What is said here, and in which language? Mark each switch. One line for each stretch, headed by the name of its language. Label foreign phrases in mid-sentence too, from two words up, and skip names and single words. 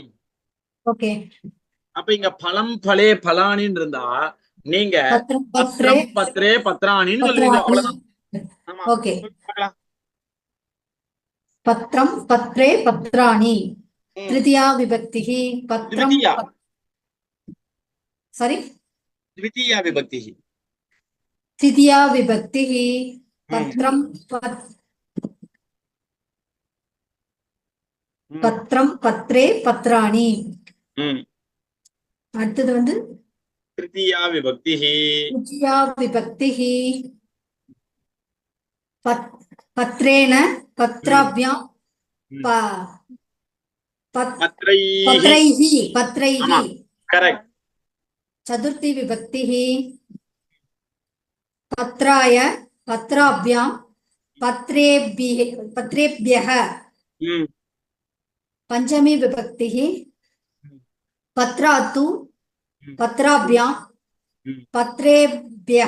Tamil: ஓகே. அப்ப இங்க
Sanskrit: फलं फले
Tamil: பலானின்னு இருந்தா நீங்க
Sanskrit: पत्रं पत्रे पत्रं पत्रे பத்ராணின்னு சொல்லுவீங்க.
Tamil: அவ்வளவுதான். ஆமா, ஓகே. பார்க்கலாம்.
Sanskrit: पत्रं पत्रे पत्राणि. ம். तृतीया विभक्तिः पत्रम्. द्वितीया.
Tamil: சாரி,
Sanskrit: द्वितीया विभक्ति. द्वितीया विभक्तिः पत्रम् पत्रम् पत्रे पत्राणि.
Tamil: அடுத்தது வந்து
Sanskrit: तृतीया विभक्ति. तृतीया विभक्तिः पत्रेण पत्राभ्यां पत्रैः. பத்ரைः. करेक्ट. चतुर्थी विभक्तिः पत्राय पत्राभ्यां पत्रेभ्यः. पंचमी विभक्तिः पत्रातु पत्राभ्यां पत्रेभ्यः.